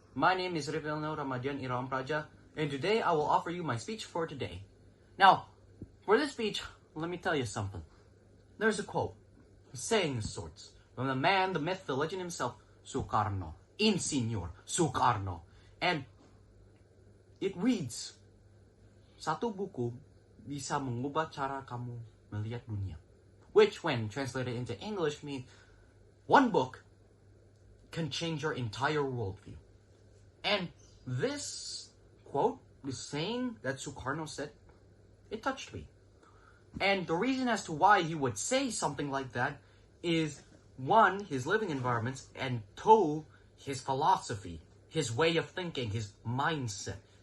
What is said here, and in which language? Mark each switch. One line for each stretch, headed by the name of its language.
English: My name is Rivelno Ramadian Iram Praja, and today I will offer you my speech for today. Now, for this speech, let me tell you something. There's a quote, a saying of sorts, from the man, the myth, the legend himself, Sukarno, Insinyur Sukarno. And it reads,
Indonesian: satu buku bisa mengubah cara kamu melihat dunia.
English: Which, when translated into English, means one book can change your entire worldview. And this quote, this saying that Sukarno said, it touched me. And the reason as to why he would say something like that is, one, his living environments, and two, his philosophy, his way of thinking, his mindset.